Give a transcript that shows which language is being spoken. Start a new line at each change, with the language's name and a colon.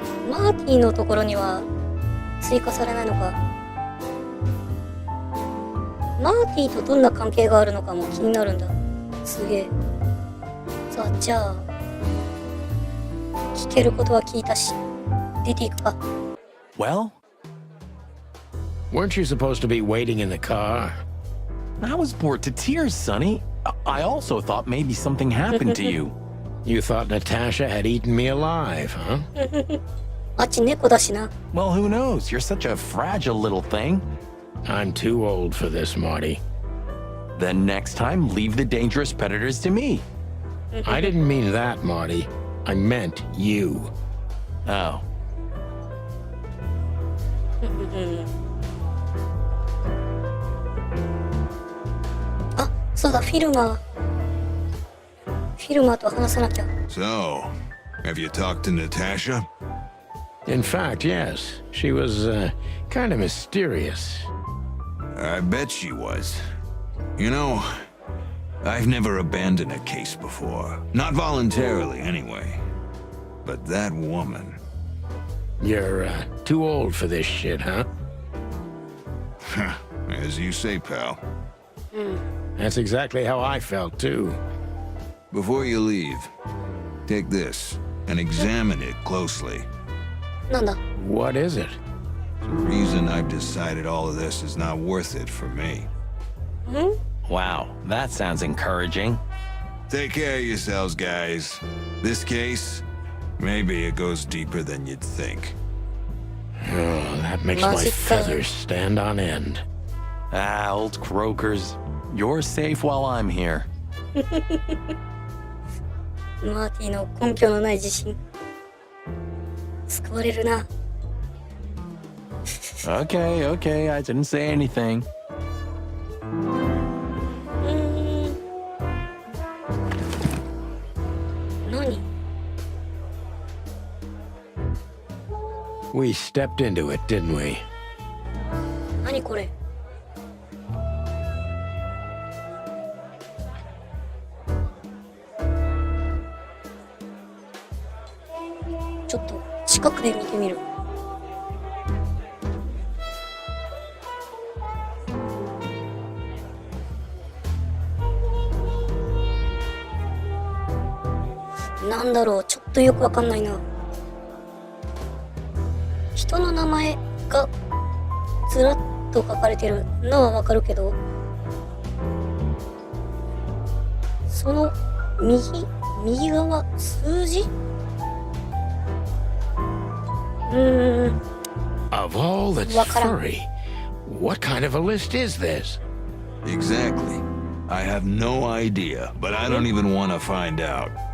Japanese: マーティのところには追加されないのか。マーティとどんな関係があるのかも気になるんだ。すげえ。さあ、じゃあ聞けることは聞いたし、出ていくか。
English: Well, Weren't you supposed to be waiting in the car? I was bored to tears, Sonny. I also thought maybe something happened to you. You thought Natasha had eaten me alive, huh?
Japanese: あっち猫だしな。
English: Well, who knows? You're such a fragile little thing. I'm too old for this, Marty. Then next time, leave the dangerous predators to me. I didn't mean that, Marty. I meant you. Oh.
Japanese: あ、そうだ、フィルマーと話さなきゃ。
English: So, have you talked to Natasha? In fact, yes. She was, kind of mysterious. I bet she was. You know, I've never abandoned a case before. Not voluntarily, anyway. But that woman... You're, too old for this shit, huh? As you say, pal. That's exactly how I felt, too. Before you leave, take this and examine it closely.
Japanese: なんだ。
English: What is it? The reason I've decided all of this is not worth it for me. Wow, that sounds encouraging. Take care of yourselves, guys. This case, maybe it goes deeper than you'd think. Oh, that makes my feathers stand on end. Ah, old croakers. You're safe while I'm here.
Japanese: マーティの根拠のない自信。救われるな。
English: Okay, okay, I didn't say anything.
Japanese: 何？
English: We stepped into it, didn't we?
Japanese: 何これ？ちょっと近くで見てみる。なんだろう、ちょっとよくわかんないな。人の名前がずらっと書かれてるのはわかるけど、その右側、数字
English: Of all that's furry, what kind of a list is this? Exactly. I have no idea, but I don't even want to find out.